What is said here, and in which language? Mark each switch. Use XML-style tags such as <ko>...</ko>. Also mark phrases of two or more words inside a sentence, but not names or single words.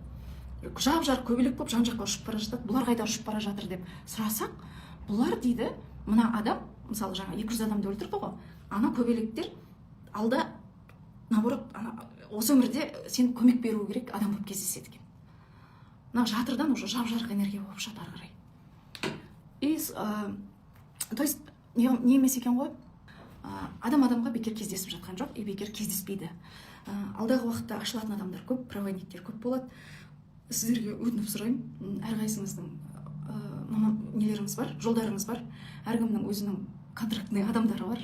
<kk>Жап-жарық көбелек болып жан-жаққа ұшып бара жатады. Бұлар қайда ұшып бара жатыр деп сұрасақ, бұлар дейді, мына адам, мысалы, жаңа 200 адамды өлтірді ғой. Ана көбелектер алда, наоборот, осы өмірде сен көмек беру керек адам болып кездеседі екен. Жатырдан уже жап-жарық энергия болып шығады ары қарай.</kk> <ru>И то есть</ru> <kk>не емес екен ғой, адам-адамға бекер кездесіп жатқан жоқ, и бекер кездеспейді. Алдағы уақытта ашылатын адамдар көп, проводниктер көп болады. Сіздерге өтініп сұраймын, әрқайсыңыздың нелеріңіз бар, жолдарыңыз бар, әркімнің өзінің контрактный адамдары бар.</kk>